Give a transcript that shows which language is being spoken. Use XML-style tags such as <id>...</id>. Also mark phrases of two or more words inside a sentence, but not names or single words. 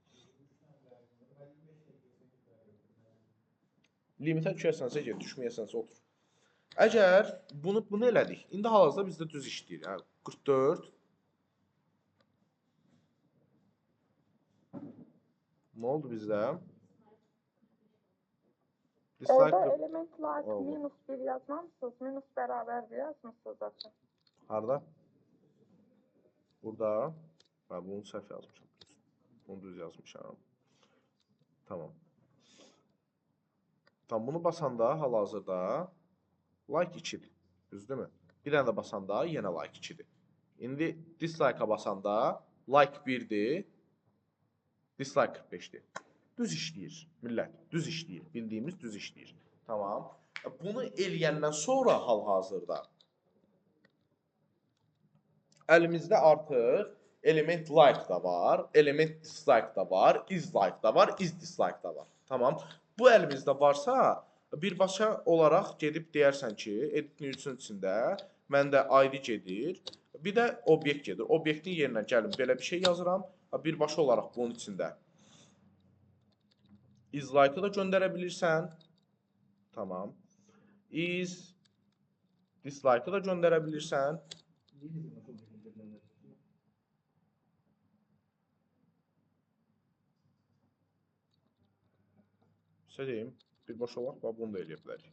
<az>Limitə düşərsənsə get, düşməyəsənsə otur. Əgər bunu elədik. İndi hal-hazırda bizdə düz işləyir. Yəni 44. Nə oldu bizdə? Orada element</az> <en>like minus</en> <az>1 yazmamışsınız. Minus bərabərdir yazmışsınız zaten. Harada? Burada. Ben bunu səhv yazmışam. Bunu düz yazmışam. Tamam. Tamam, bunu basanda hal-hazırda like 2'dir. Düzdürmü? Bir dənə də basanda yenə like 2'dir. İndi dislike-a basanda like 1'dir. Dislike 45'dir. Düz işləyir millət. Düz işləyir. Bildiyimiz düz işləyir. Tamam. Bunu eləyəndən sonra hal-hazırda əlimizdə artıq element like da var, element dislike da var,</az> <en>is like</en> <az>da var,</az> <en>is dislike</en> <az>da var. Tamam. Bu əlimizdə varsa, birbaşa olaraq gedib deyərsən ki, edit üçün içində məndə ID gedir Bir də obyekt gedir. Obyektin yerinə gəlin belə bir şey yazıram. Birbaşa olaraq bunun içində</az> <en>is like-ı</en> <az>da göndərə bilirsən. Tamam.</az> <en>Is dislike-ı</en> <az>da göndərə bilirsən. Sizə deyim, birbaşa olaraq bunu da eləyə bilərik.</az>